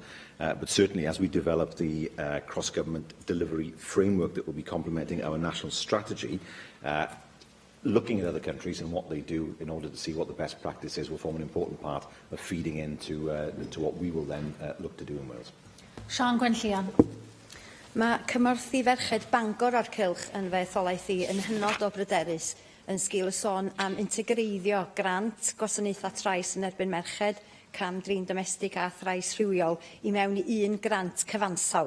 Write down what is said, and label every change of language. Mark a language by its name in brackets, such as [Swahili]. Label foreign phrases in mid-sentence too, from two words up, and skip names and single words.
[English] But certainly, as we develop the cross-government delivery framework that will be complementing our national strategy, looking at other countries and what they do in order to see what the best practice is will form an important part of feeding into what we will then look to do in Wales. [Welsh] Siân Gwenllian. Mae cymorth i ferched Bangor o'r cylch yn fy etholaeth i yn hynod o bryderus yn sgil y sôn am integreiddio grant gwasanaethau trais yn erbyn merched, cam drin domestig a thrais rhywiol i mewn i un grant cyfansawdd.